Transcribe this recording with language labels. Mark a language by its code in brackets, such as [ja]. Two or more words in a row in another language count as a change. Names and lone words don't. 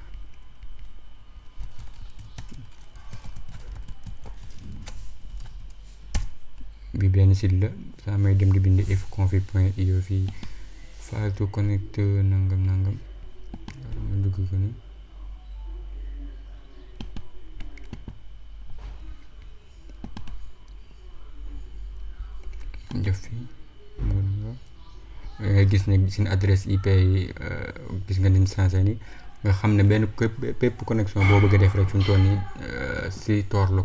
[wo] bi benn site la saa may dem di bind ifconfig.io fii [en] file to connect [wo] nangam ma dugg ko ni def fii nga gis ne seen [fr] adresse IP [wo] yi gis nga niñ sensé ni nga xam ne benn bépp connexion boo bëgg a def rek fi mu toll nii si Tor la